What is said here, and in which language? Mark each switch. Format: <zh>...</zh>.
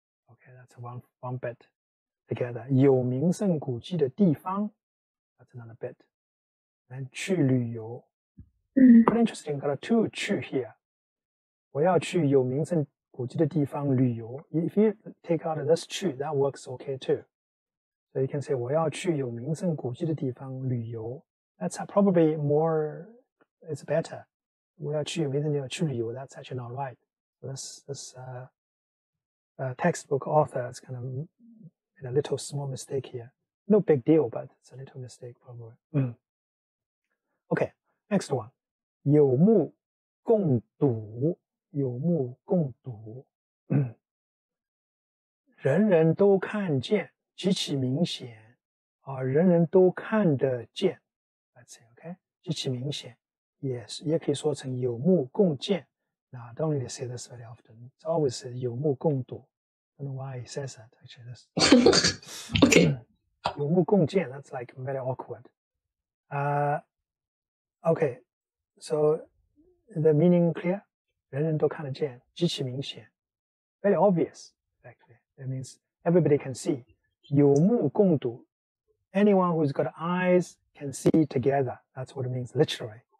<en>Okay, that's one bit together.</en> <zh>有名胜古迹的地方,</zh> <en>that's another bit. And</en> <zh>去旅游.</zh> <en>Very interesting, got a two 去 here.</en> <zh>我要去有名胜古迹的地方旅游.</zh> <en>If you take out this 去, that works okay too. So you can say</en> <zh>我要去有名胜古迹的地方旅游.</zh> <en>That's probably more, it's better.</en> <zh>我要去有名胜地方去旅游,</zh> <en>that's actually not right. This textbook author is kind of made a little small mistake here. No big deal, but it's a little mistake probably. Okay, next one. 有目共睹.</en> <zh>有目共睹.人人都看见, 极其明显. 人人都看得见.</zh> <en>That's it, okay?</en> <zh>极其明显.</zh> <en>Yes,</en> <zh>也可以说成有目共见.</zh> <en>Now, I don't really say this very often. It's always 有目共睹. I don't know why he says that, actually. Okay. 有目共见, that's like very awkward. Okay, so the meaning clear?</en> <zh>人人都看得见, 极其明显.</zh> <en>Very obvious, actually. That means everybody can see.</en> <zh>有目共睹.</zh> <en>Anyone who's got eyes can see together. That's what it means literally.</en>